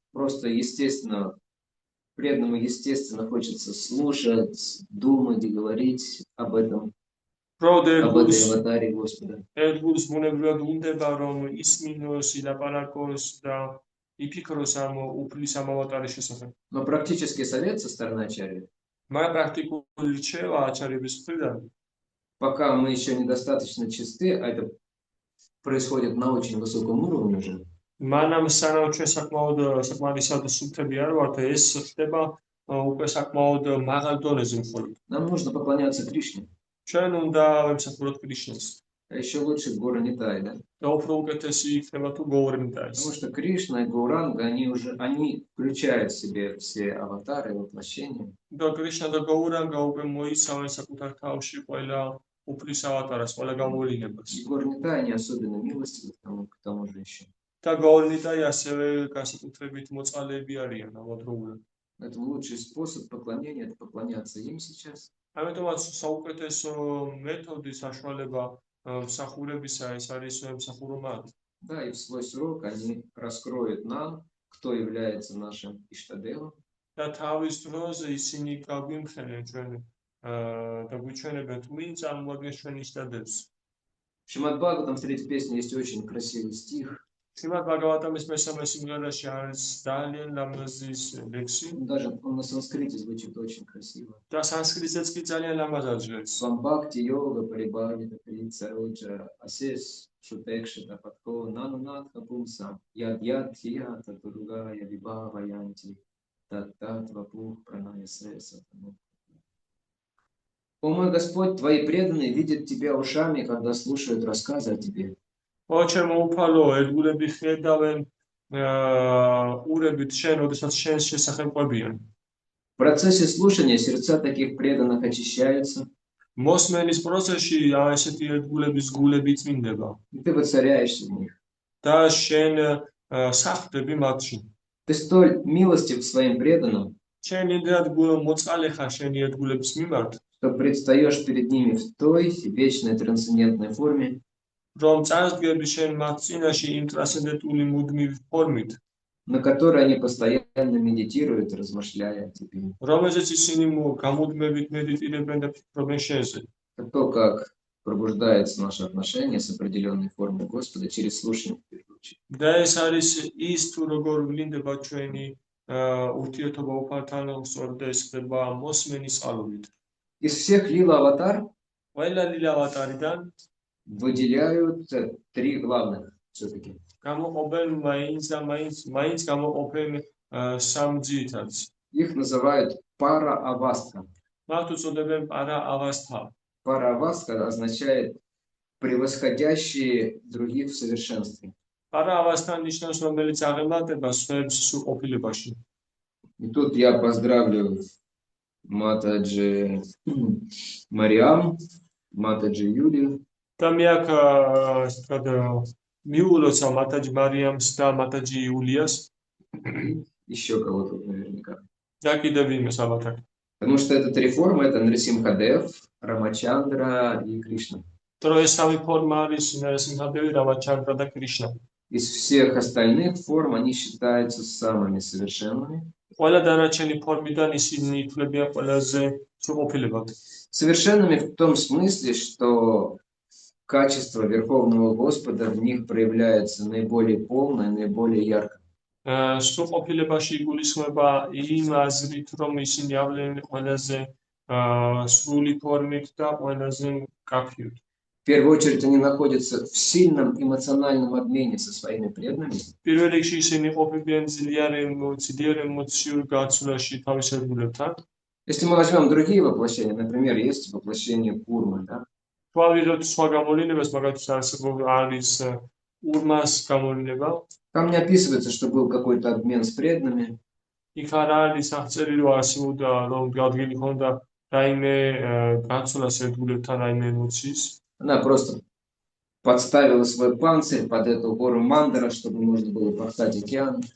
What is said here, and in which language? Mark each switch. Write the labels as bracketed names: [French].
[Russian] Просто естественно, преданному естественно хочется слушать, думать и говорить об этой аватаре Господа. [Georgian] ერთგულს ბუნებრივად უნდება რომ ისმინოს, ილაპარაკოს და იფიქროს ამ უფლის ამ ავატარის შესახებ. [Russian] Но практический совет со стороны ачарьи: [Georgian] მაგრამ პრაქტიკული რჩევა აჩარების მხრიდან, [Russian] пока мы еще недостаточно чисты, а это происходит на очень высоком уровне уже, [Georgian] მანამ სანამ ჩვენ საკმარისად სუფთები არ ვართ, ეს ხდება უკვე საკმაოდ მაღალ დონეზე მხოლოდ. [Russian] нам нужно поклоняться Кришне. [Georgian] ჩვენ უნდა ვემსახუროთ კრიშნას. [Russian] А еще лучше Гора Нитай, да? [Georgian] და უფრო უკეთესი იქნება თუ გოურნიტაის. [Russian] Потому что Кришна и Гауранга, они включают в себе все аватары, воплощения. [Georgian] და კრიშნა და გოურანგა უკვე მოიცავენ საკუთარ თავში ყველა უფლის ავატარას, ყველა გამოვლინებას. [Russian] И Гора Нитай, они особенно милостивы к тому женщине. [Georgian] და გოურნიტაი ასევე განსაკუთრებით მოწყალეები არიან ამავდროულად. [Russian] Поэтому лучший способ поклонения — это поклоняться им сейчас. [Georgian] ამიტომაც საუკეთესო მეთოდი საშუალება მსახურებისა ეს არის მსახურო მათ. [Russian] Да, и в свой срок они раскроют нам, кто является нашим Иштадевом. [Georgian] და თავის დროს ისინი გაგვიმხენენ ჩვენ და გვიჩვენებენ თუ ვინ წარმოადგენს ჩვენ იშტადებს. [Russian] В Шримад Бхагаватам в третьей песне есть очень красивый стих. [Georgian] შრიმად ბაგავატამის მესამე სიმღერაში არის ძალიან ლამაზის ლექსი. [Russian] Даже он на санскрите звучит очень красиво. [Georgian] და სანსკრიტზეც კი ძალიან ლამაზად ჟღერს. [Sanskrit] Свамбхакти йога парибхавита прица роджа асес шутекшита патко нанунатха пумсам яд хията дуругая вибхава янти тат вапух праная сеса. [Russian] О мой Господь, твои преданные видят тебя ушами, когда слушают рассказы о тебе. [Georgian] ო ჩემო უფალო, ერთგულები ხედავენ ურებით შენ, როდესაც შენს შესახებ ყვებიან. [Russian] В процессе слушания сердца таких преданных очищаются. [Georgian] მოსმენის პროცესში ესეთი ერთგულების გულები წმინდება [Russian] И ты воцаряешься в них. [Georgian] და შენ სახლდები მათში. [Russian] Ты столь милостив своим преданным, [Georgian] შენ იმდენად მოწყალე ხარ შენი ერთგულების მიმართ, [Russian] что предстаешь перед ними в той вечной трансцендентной форме, [Georgian] რომ წარსდგები შენ მათ წინაშე იმ ტრანსცენდენტული მუდმივი фორმით, [Russian] на которой они постоянно медитируют, размышляя о тебе. [Georgian] რომელზეც ისინი გამუდმებით მედიტირებენ და ფიქრობენ შენზე. [Russian] Это то, как пробуждается наше отношение с определенной формой Господа через слушание, в первую очередь. [Georgian] და ეს არის ის თუ როგორ ვლინდება ჩვენი ურთიერთობა უფალთან, სწორედ ეს ხდება მოსმენის წყალობით. [Russian] Из всех лила аватар [Georgian] ყველა ლილა ავატარიდან [Russian] выделяют три главных все-таки. [Georgian] გამოყოფენ მაინც გამოყოფენ სამ ძირითადს. [Russian] Их называют пара-авастха. [Georgian] მათ უწოდებენ პარა-ავასთა. [Russian] Пара-авастха означает превосходящие других в совершенстве. [Georgian] პარა-ავასთა ნიშნავს, რომელიც აღემატება სხვებს სრულყოფილებაში. [Russian] И тут я поздравлю Матаджи Мариам, Матаджи Юлию. [Georgian] და მე აქ ასე ვთქვათ მიულოცა მათაჯი მარიამს და მათაჯი იულიას [Russian] Еще кого-то наверняка. [Georgian] და კიდევ ვინმეს ალბათ აქ. [Russian] Потому что это три формы, это Нарисимхадев, Рамачандра и Кришна. [Georgian] Тро ეს სამი ფორმა არის ნარსიმჰადევი, რამაჩანდრა და კრიშნა. [Russian] Из всех остальных форм они считаются самыми совершенными. [Georgian] ყველა დანარჩენი ფორმიდან ისინი ითვლებიან ყველაზე სრულყოფილებად. [Russian] Совершенными в том смысле, что качество Верховного Господа в них проявляется наиболее полно и наиболее ярко. [Georgian] სრულყოფილებაში იგულისხმება იმ აზრით, რომ ისინი ავლენენ ყველაზე სრული ფორმით და ყველაზე მკაფიოდ. [Russian] В первую очередь они находятся в сильном эмоциональном обмене со своими преданными. [Georgian] პირველ რიგში ისინი ყოფილიან ძლიერ ემოციურ გაცვლაში თავის ერთგულებთან. [Russian] Если мы возьмем другие воплощения, например, есть воплощение Курмы, да? [Georgian] Twavizot სხვა გამოვლენებას, მაგალითად არის ურმას გამოვლინება. [Russian] Там не описывается, что был какой-то обмен с преданными. [Georgian] იქ არ არის აღწერილი, რომ არსებობდა რომ ადგილი ჰქონდა რაიმე გაცვლას ერთგულებთან რაიმე ემოციის. [Russian] Она просто подставила свой панцирь под эту гору Мандара, чтобы можно было пахать океан.